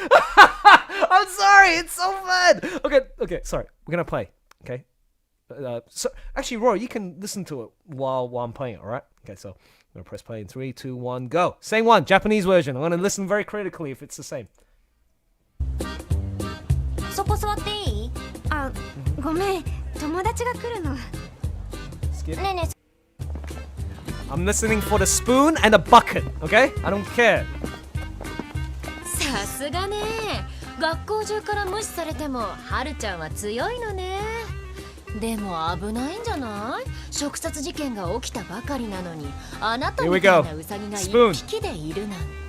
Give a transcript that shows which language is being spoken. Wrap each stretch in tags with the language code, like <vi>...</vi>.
<en>I'm sorry, it's so bad. Okay, sorry, we're gonna play. Okay, so actually, Rory, you can listen to it while I'm playing it. All right? Okay, so I'm gonna press play in 3, 2, 1, go. Same one, Japanese version. I'm gonna listen very critically if it's the same.</en> <ja>そこ座っていい？あ、ごめん、友達が来るの。ねえねえ。</ja> <en>I'm listening for the spoon and the bucket, okay? I don't care.</en> <ja>さすがね。学校中から無視されても、はるちゃんは強いのね。でも危ないんじゃない？食殺事件が起きたばかりなのに、あなたみたいなウサギが一匹でいるなんて。</ja>